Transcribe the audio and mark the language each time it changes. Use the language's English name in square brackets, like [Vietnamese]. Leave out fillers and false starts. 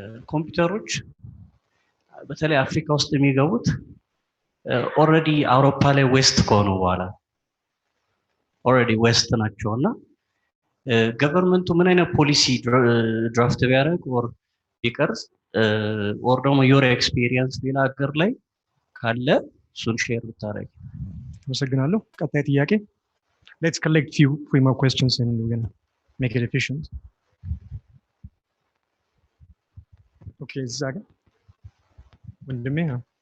[Amharic] ኮምፒውተሮች በተለይ አፍሪካ ውስጥ የሚገቡት ኦልሬዲ አውሮፓ ላይ ዌስት ከሆኑ በኋላ ኦልሬዲ ዌስት ናቸው እና ገቨርንመንቱ ምን አይነት ፖሊሲ ድራፍት ቢያደርግ ኦር ቢቀርጽ ኦር ደግሞ ዮር ኤክስፒሪየንስ ሌላ ሀገር ላይ ካለ እሱን ሼር ብታደርግ። አመሰግናለሁ። ቀጣይ ጥያቄ [English] let's collect few more questions and we're going to make it efficient. [Amharic] Okay, እዛ ጋር ወንድሜ ነው።